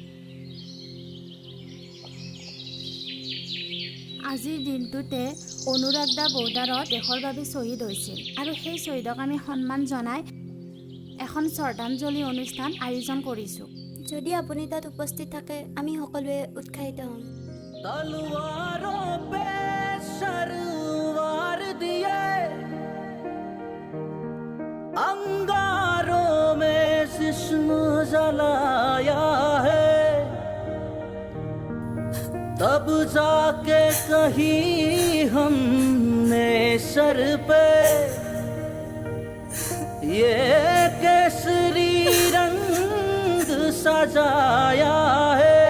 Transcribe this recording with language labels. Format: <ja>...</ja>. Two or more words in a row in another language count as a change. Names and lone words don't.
<as>আজিৰ দিনটোতে অনুৰাগ দা বৰ্ডাৰত দেশৰ বাবে শ্বহীদ হৈছিল আৰু সেই শ্বহীদক আমি সন্মান জনাই এখন শ্ৰদ্ধাঞ্জলি অনুষ্ঠান আয়োজন কৰিছোঁ। যদি আপুনি তাত উপস্থিত থাকে আমি সকলোৱে উৎসাহিত হ'ম।</as> <hi>तलवारों पे सरवार दिए, अंगारों में जिस्म जलाया है, तब जाके कहीं हमने सर पे ये केसरी रंग सजाया है।</hi>